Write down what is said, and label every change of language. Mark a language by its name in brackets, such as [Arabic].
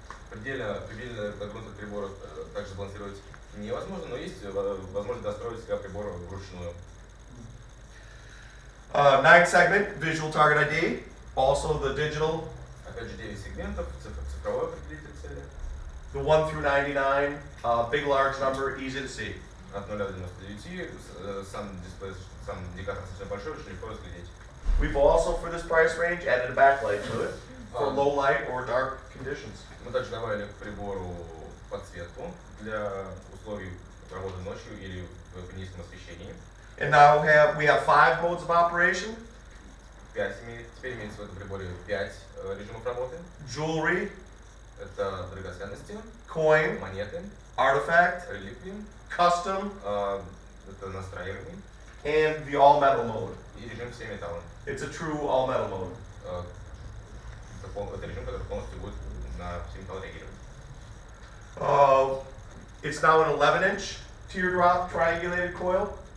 [Russian] Предельно до грунта прибора также балансировать невозможно, но есть возможность достроить себя прибор вручную. [English] 9-segment visual target ID, also the digital. [Russian] Опять же 9 сегментов, цифровой определитель цели. [English] The 1 through 99, big large number, easy to see. [Russian] От 0 до 99, сам дисплей, сам индикатор достаточно большой, очень легко разглядеть. [English] We've also, for this price range, added a backlight to it for low light or dark conditions. [Russian] Мы также добавили к прибору подсветку для условий работы ночью или в низком освещении. [English] And now we have 5 modes of operation. [Russian] Теперь имеется в этом приборе 5 режимов работы. [English] Jewelry, [Russian] это драгоценности, [English] coin, [Russian] монеты, [English] artifact, [Russian] реликвии, [English] custom, [Russian] это настраиваемый, [English] and the all metal mode. [Russian] и режим все металлы. [English] It's a true all metal mode. [Russian] Это режим, который полностью будет на все металлы реагировать. [English] It's now an 11-inch teardrop triangulated coil.